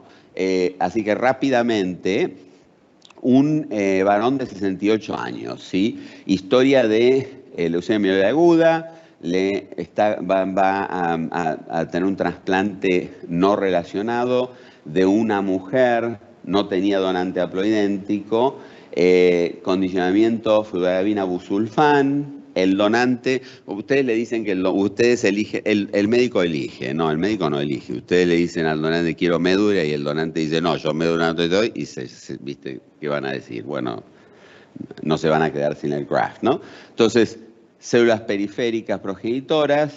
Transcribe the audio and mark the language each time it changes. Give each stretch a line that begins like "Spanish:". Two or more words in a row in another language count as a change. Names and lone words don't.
Spanish: Así que rápidamente, un varón de 68 años, ¿sí? Historia de leucemia mieloide aguda, va a tener un trasplante no relacionado de una mujer. No tenía donante haploidéntico, condicionamiento fludarabina busulfán, el donante, ustedes le dicen que ustedes eligen, el médico elige, no, el médico no elige, ustedes le dicen al donante quiero médula y el donante dice no, yo médula no te doy y ¿viste qué van a decir? Bueno, no se van a quedar sin el graft, ¿no? Entonces, células periféricas progenitoras.